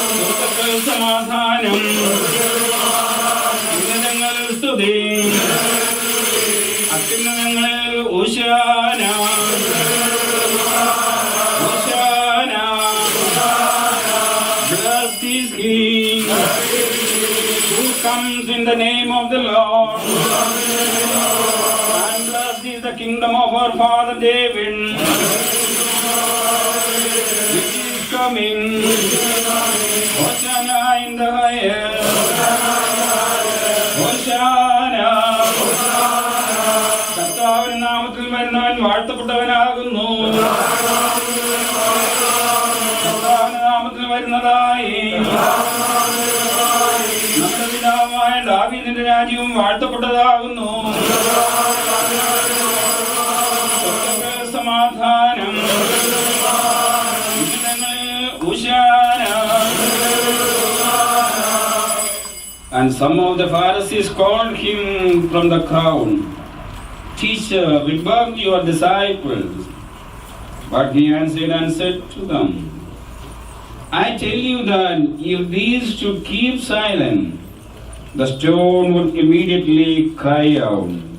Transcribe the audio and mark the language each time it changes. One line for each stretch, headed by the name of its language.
Malayalam: സ്വർഗ്ഗത്തിൽ സമാധാനം, ഉന്നതങ്ങളിൽ സ്തുതി, അത്യുന്നതങ്ങളിൽ ഹോശാന, ഹോശാന.
English: Blessed is he who comes in the name of the Lord. And blessed is the kingdom of our father David, which is coming. Hosanna in the highest. Hosanna.
Malayalam: കർത്താവിന്റെ നാമത്തിൽ വരുന്നവൻ വാഴ്ത്തപ്പെട്ടവനാകുന്നു. കർത്താവിന്റെ നാമത്തിൽ വരുന്നതായി നമ്മുടെ പിതാവായ ദാവീദിന്റെ രാജ്യവും വാഴ്ത്തപ്പെട്ടതാകുന്നു. സ്വർഗ്ഗത്തിൽ സമാധാനം, ഉന്നതങ്ങളിൽ ഹോശാന.
English: And some of the Pharisees called him from the crowd, Teacher, rebuke your disciples. But he answered and said to them, I tell you that if these should keep silent, the stone would immediately cry out.